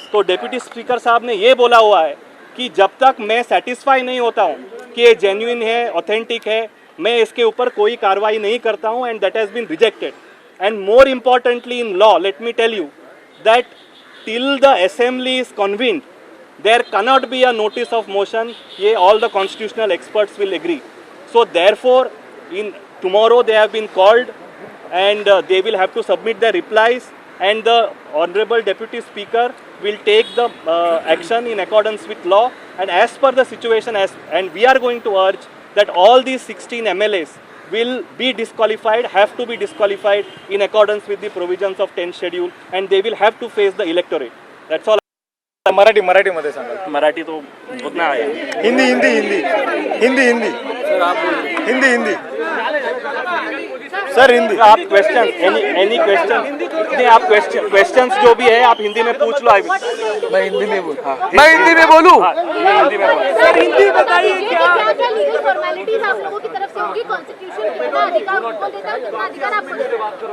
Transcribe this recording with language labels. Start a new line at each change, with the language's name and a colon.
Hindi: तो deputy speaker साहब ने ये बोला हुआ है कि जब तक मैं सेटिस्फाई नहीं होता हूँ कि ये जेन्युइन है, ऑथेंटिक है, मैं इसके ऊपर कोई कार्रवाई नहीं करता हूँ.
English: And that has been rejected. And more importantly in law, let me tell you that till the assembly is convened there cannot be a notice of motion. ये all the constitutional experts will agree. So therefore, in tomorrow they have been called and they will have to submit their replies, and the Honorable Deputy Speaker will take the action in accordance with law and as per the situation. And we are going to urge that all these 16 MLAs will be disqualified, have to be disqualified in accordance with the provisions of 10th schedule, and they will have to face the electorate. That's all.
Marathi: मराठीमध्ये सांगा.
Hindi: मराठी तो उतना है. Hindi Hindi Hindi Hindi Hindi sir आप बोलिए. Hindi Hindi sir Hindi आप question any question नहीं, आप questions जो भी है आप हिंदी में पूछ लो। मैं हिंदी में बोलूं? मैं हिंदी में बोलूं? हिंदी में बोलो। सर हिंदी बताइए क्या लीगल फॉर्मेलिटीज आप लोगों की तरफ से होगी? कॉन्स्टिट्यूशन कितना अधिकार उनको देता है, कितना अधिकार आपको देता है?